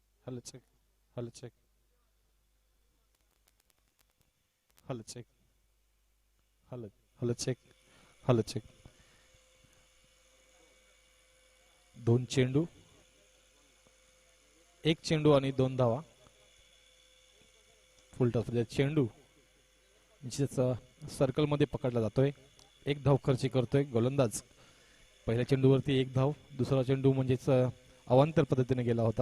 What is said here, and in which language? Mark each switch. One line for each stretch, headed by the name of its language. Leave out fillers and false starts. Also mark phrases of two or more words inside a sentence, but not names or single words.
English: Hello check. Hello check. Hello check. Hello. Hello check. Hello check.
Marathi: दोन चेंडू, एक चेंडू आणि दोन धावा. फुल टॉस चेंडू सर्कल मध्ये पकडला जातोय. एक धाव खर्ची करतोय गोलंदाज. पहिल्या चेंडूवरती एक धाव, दुसरा चेंडू म्हणजेच अवांतर पद्धतीने गेला होता.